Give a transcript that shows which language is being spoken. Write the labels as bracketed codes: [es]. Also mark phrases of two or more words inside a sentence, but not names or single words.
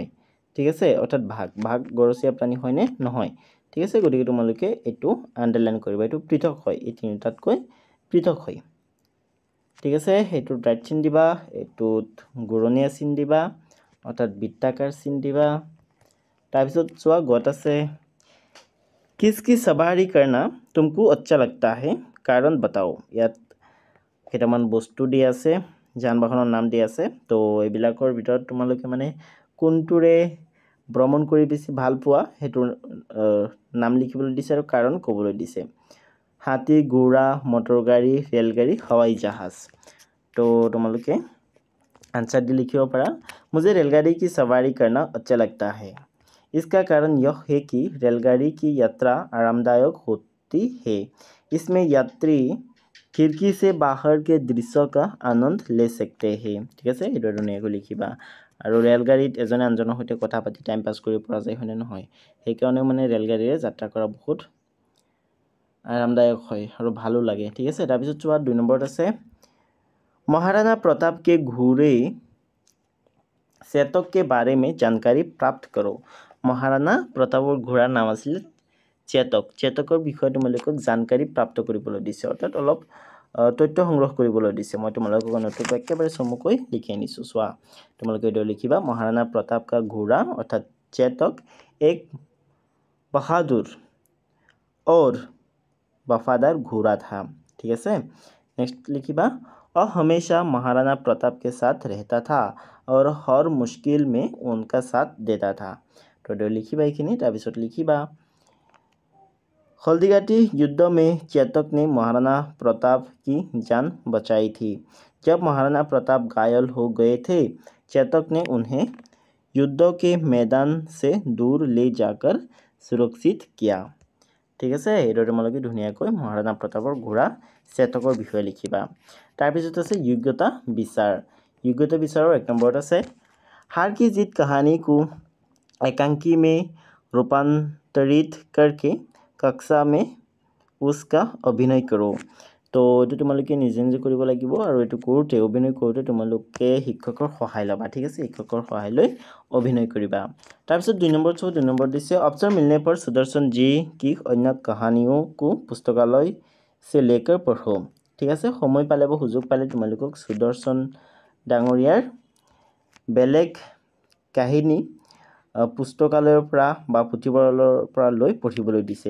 [as] ঠিক আছে, অৰ্থাৎ ভাগ গৰচীয়া প্ৰাণী হয়নে? নহয়। ঠিক আছে, গতিকে তোমালোকে এইটো আণ্ডাৰলাইন কৰিবা, এইটো পৃথক হয়, এই তিনিটাতকৈ পৃথক হয়। ঠিক আছে, এইটোত ৰাইট চিন দিবা, এইটোত ঘূৰণীয়া চিন দিবা, অৰ্থাৎ বৃত্তাকাৰ চিন দিবা। তাৰপিছত চোৱা গত আছে [hi] किसकी सवारी करना तुमको अच्छा लगता है कारण बताओ। [as] ইয়াত কেইটামান বস্তু দিয়া আছে, যান বাহনৰ নাম দিয়া আছে। তো এইবিলাকৰ ভিতৰত তোমালোকে মানে কোনটোৰে ভ্ৰমণ কৰি বেছি ভাল পোৱা সেইটোৰ নাম লিখিবলৈ দিছে আৰু কাৰণ ক'বলৈ দিছে। হাতী, ঘোড়া, মটৰ গাড়ী, ৰেলগাড়ী, হাৱাই জাহাজ। তো তোমালোকে আন্সাৰ ডি লিখিয়ো পৰা। [hi] मुझे रेलगाड़ी की सवारी करना अच्छा लगता है। इसका कारण यह है कि रेलगाड़ी की यात्रा आरामदायक होती है। इसमें यात्री खिड़की से बाहर के दृश्य का आनंद ले सकते हैं। ठीक है, [as] এয়ে ধুনীয়াকৈ লিখিবা। और ৰেলগাড়ীত এজনে আনজনৰ সৈতে কথা পাতি টাইম পাছ কৰিব পৰা যায় হয়নে নহয়? সেইকাৰণে মানে ৰেলগাড়ীৰে যাত্ৰা কৰা বহুত আৰামদায়ক হয় আৰু ভালো লাগে। ঠিক আছে, তাৰপিছত চোৱা 2 নম্বৰত আছে [hi] महाराणा प्रताप के घोड़े चेतक के बारे में जानकारी प्राप्त करो। [as] মহাৰাণা প্ৰতাপৰ ঘোঁৰাৰ নাম आছিলে চেতক। চেতকৰ বিষয়ে তোমালোকক জানকাৰী প্ৰাপ্ত কৰিবলৈ দিছে, অৰ্থাৎ অলপ তথ্য সংগ্ৰহ কৰিবলৈ দিছে। মই তোমালোকক নতুনকৈ একেবাৰে চমুকৈ লিখি আনিছোঁ। চোৱা তোমালোকে এইটো লিখিবা [hi] महाराणा प्रताप का घोड़ा अर्थात चेतक एक बहादुर और वफादार घोड़ा था। ठीक है, नेक्स्ट लिखिबा हमेशा महाराणा प्रताप के साथ रहता था और हर मुश्किल में उनका साथ देता था। [as] তো লিখিবা এইখিনি। তাৰপিছত লিখিবা [hi] हल्दीघाटी युद्ध में चेतक ने महाराणा प्रताप की जान बचाई थी। जब महाराणा प्रताप घायल हो गए थे चेतक ने उन्हें युद्ध के मैदान से दूर ले जाकर सुरक्षित किया। [as] ঠিক আছে, এইদৰে তোমালোকে ধুনীয়াকৈ মহাৰাণা প্ৰতাপৰ ঘোড়া চেতকৰ বিষয়ে লিখিবা। তাৰপিছত আছে [hi] योग्यता विचार। योग्यता विचार 1 नंबर আছে हार की जीत कहानी को एकांकी में रूपांतरित करके कक्षा में उसका अभिनय करो। [as] तो এইটো তোমালোকে নিজে নিজে কৰিব লাগিব আৰু এইটো কৰোঁতে অভিনয় কৰোঁতে তোমালোকে শিক্ষকৰ সহায় ল'বা। ঠিক আছে, শিক্ষকৰ সহায় লৈ অভিনয় কৰিবা। তাৰপিছত 2 নম্বৰ 2 নম্বৰ দিছে [hi] अवसर मिलने पर सुदर्शन जी की अन्य कहानियों को पुस्तकालय से लेकर पढ़ो। [as] ঠিক আছে, সময় পালে বা সুযোগ পালে তোমালোকক সুদৰ্শন ডাঙৰীয়াৰ বেলেগ কাহিনী পুস্তকালয়ৰ পৰা বা পুথিভঁৰালৰ পৰা লৈ পঢ়িবলৈ দিছে।